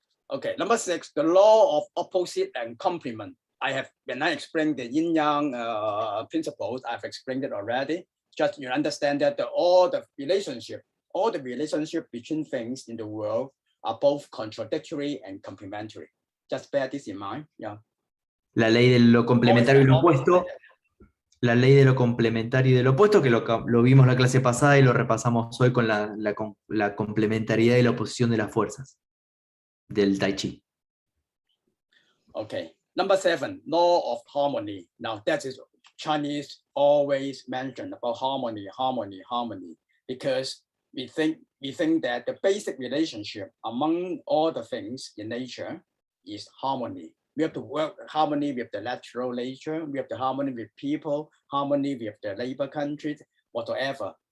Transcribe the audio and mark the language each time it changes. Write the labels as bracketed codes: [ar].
[en] Okay, number 6, the law of opposite and complement. When I explained the yin-yang principles, I've explained it already. Just you understand that all the relationship between things in the world are both contradictory and complementary. Just bear this in mind. Yeah. [es] La ley de lo complementario y lo opuesto. La ley de lo complementario y de lo opuesto, que lo vimos la clase pasada y lo repasamos hoy con la complementariedad y la oposición de las fuerzas del Tai Chi. [en] Okay, number 7, law of harmony. Now that is Chinese always mention about harmony, because we think that the basic relationship among all the things in nature is harmony. We have to work harmony with the natural nature. We have the harmony with people, harmony with the neighbor countries, whatever.